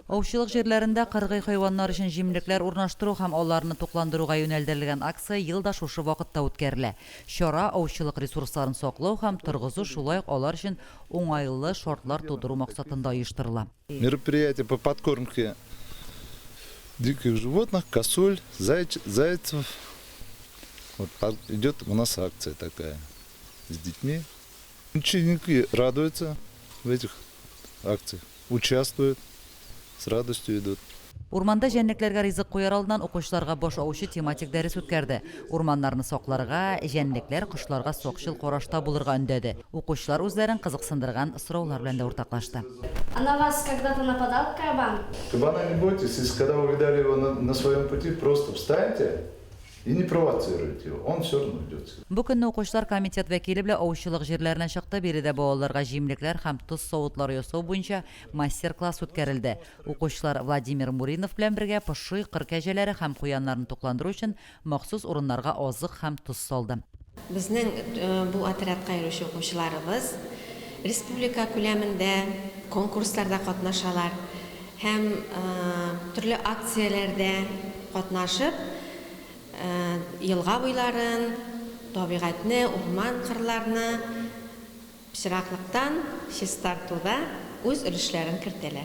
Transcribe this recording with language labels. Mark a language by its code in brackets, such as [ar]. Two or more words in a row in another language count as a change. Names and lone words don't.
[tt] Аучылык җирләрендә кыргый хайваннар өчен җимлекләр урнаштыру һәм аларны тукландыруга юнәлдерелгән акция елда шушы вакытта үткәрелә. Чара аучылык ресурсларын саклау һәм торгызу, шулай ук алар өчен уңайлы шартлар тудыру максатында оештырыла. [ru] Мероприятие по подкормке диких животных, косуль, зайцев. Вот идет у нас акция такая с детьми. Ученики радуются в этих акциях, участвуют, с радостью идут. [tt] Урманда җәнлекләргә ризык куяр алдыннан укучыларга бош аучы тематик дәрес үткәрде. Урманнарны сакларга, җәнлекләр кошларга сакчыл карашта булырга өндәде. Укучылар үзләрен кызыксындырган сораулар белән дә уртаклашты. [ru] А на вас когда-то нападал кабан? Кабана не бойтесь, если когда вы видали его на своем пути, просто встаньте и не провоцируйте его, он все равно идет. [tt] Бу көнне укучылар комитет вәкиле белән аучылык җирләренә чыкты, биредә балаларга җимлекләр һәм тоз савытлары ясау буенча мастер-класс үткәрелде. Укучылар Владимир Муринов белән бергә поши, кыр кәҗәләре һәм куяннарны тукландыру өчен махсус урыннарга азык һәм тоз салды. Безнең бу отрядка йөрүче укучыларыбыз республика күләмендә конкурсларда катнашалар һәм төрле акцияләрдә катнашып, елга буйларын, табигатьне, урман кырларны пычраклыктан чистартуда үз өлешләрен кертәләр.